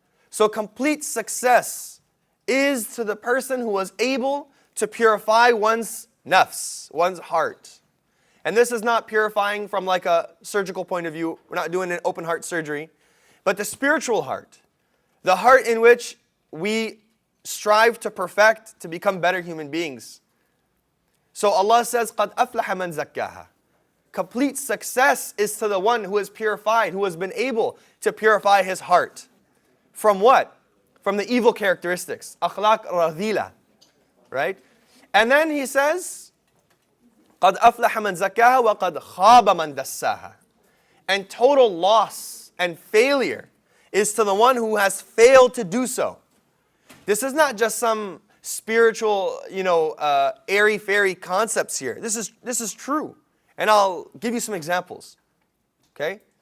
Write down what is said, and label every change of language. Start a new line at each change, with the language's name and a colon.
English: So complete success is to the person who was able to purify one's nafs, one's heart. And this is not purifying from like a surgical point of view. We're not doing an open heart surgery. But the spiritual heart, the heart in which we strive to perfect, to become better human beings. So Allah says,
Arabic: قَدْ أَفْلَحَ مَنْ زَكَّاهَا.
English: Complete success is to the one who is purified, who has been able to purify his heart. From what? From the evil characteristics.
Arabic: أَخْلَاق رَذِيلَة.
English: Right? And then he says,
Arabic: قَدْ أَفْلَحَ مَنْ زَكَّاهَا وَقَدْ خَابَ مَنْ دَسَّاهَا.
English: And total loss and failure is to the one who has failed to do so. This is not just some spiritual, airy-fairy concepts here. This is true. And I'll give you some examples. Okay?